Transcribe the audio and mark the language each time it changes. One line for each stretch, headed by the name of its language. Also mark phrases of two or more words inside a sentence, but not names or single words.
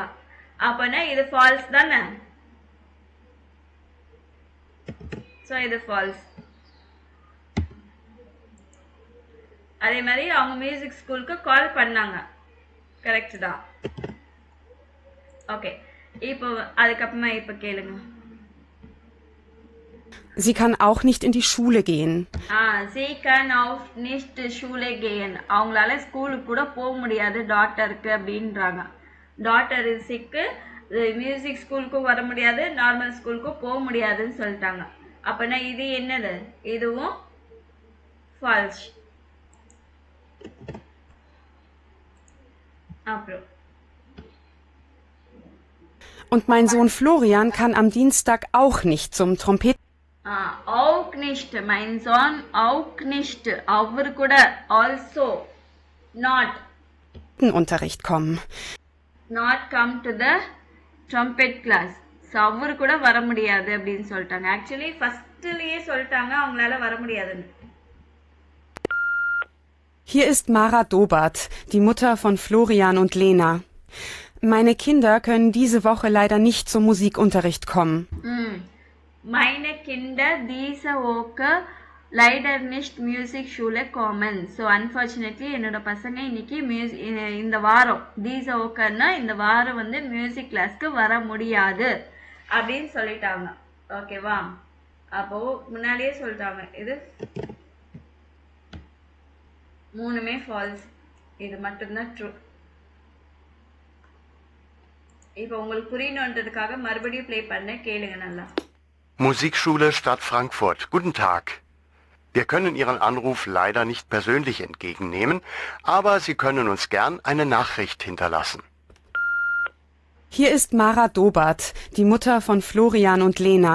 Tamil: அப்பனா இது ஃபால்ஸ் தானே. சோ இது ஃபால்ஸ். அதே மாதிரி அவங்க
English: music schoolக்கு
Tamil: கால் பண்ணாங்க, கரெக்ட் தான். ஓகே, இப்போ அதுக்கப்புறமா இப்ப கேளுங்க.
German: Sie kann auch nicht in die Schule gehen. Sie kann auch nicht Schule gehen.
Tamil: அவங்களால ஸ்கூலுக்கு கூட போக முடியாது டாக்டருக்கு அப்படின்றாங்க.
English: doctor sick-க்கு, music schoolக்கும்
Tamil: வர முடியாது,
English: normal schoolக்கும்
Tamil: போக முடியாதுன்னு சொல்லிட்டாங்க. அப்பனா இது என்னது? இதுவும் ஃபால்ஸ். அப்புறம்
German: Und mein Sohn Florian kann am Dienstag auch nicht zum auch nicht, mein Sohn auch nicht,
Tamil: அவர் கூட
English: also not
German: Unterricht kommen.
English: not come to the trumpet class.
Tamil: ஸோ அவரு கூட வர முடியாது அப்படின்னு சொல்லிட்டாங்க.
English: actually firstலயே
Tamil: சொல்லிட்டாங்க அவங்களால வர முடியாதுன்னு.
German: Hier ist Mara Dobart, die Mutter von Florian und Lena. Meine Kinder können diese Woche leider nicht zum Musikunterricht kommen. Meine Kinder diese Woche leider nicht Musikschule kommen.
English: So unfortunately
Tamil: என்னோட பசங்க இன்னைக்கு இந்த வாரம்
German: diese Woche
Tamil: ன்னா இந்த வாரம் வந்து
English: music classக்கு
Tamil: வர முடியாது அப்படின்னு சொல்லிட்டாங்க. ஓகேவா? அப்போ முன்னாடியே சொல்லிட்டாங்க. இது மூணுமே ஃபால்ஸ், இது மட்டும்தான் ட்ரூ. இப்போ உங்களுக்கு புரியணுன்றதுக்காக மறுபடியும் ப்ளே பண்ண, கேளுங்க நல்லா.
German: Musikschule Stadt Frankfurt. Guten Tag. Wir können Ihren Anruf leider nicht persönlich entgegennehmen, aber Sie können uns gern eine Nachricht hinterlassen. Hier ist Mara Dobart, die Mutter von Florian und Lena.